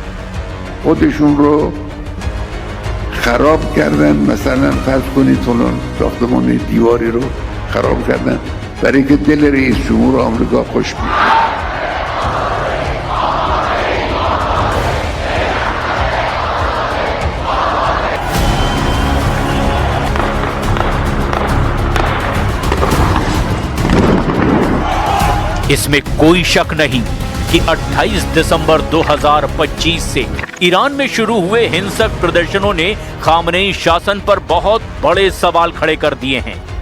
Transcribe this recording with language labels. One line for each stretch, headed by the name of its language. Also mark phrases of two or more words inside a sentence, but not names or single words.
Persian: خودشون رو خراب کردن. مثلا فرض کنید فلان ساختمان دیواری رو خراب کردن برای اینکه دل رئیس جمهور آمریکا خوش بیاد.
Hindi: इसमें कोई शक नहीं कि 28 दिसंबर 2025 से ईरान में शुरू हुए हिंसक प्रदर्शनों ने खामनेई शासन पर बहुत बड़े सवाल खड़े कर दिए हैं।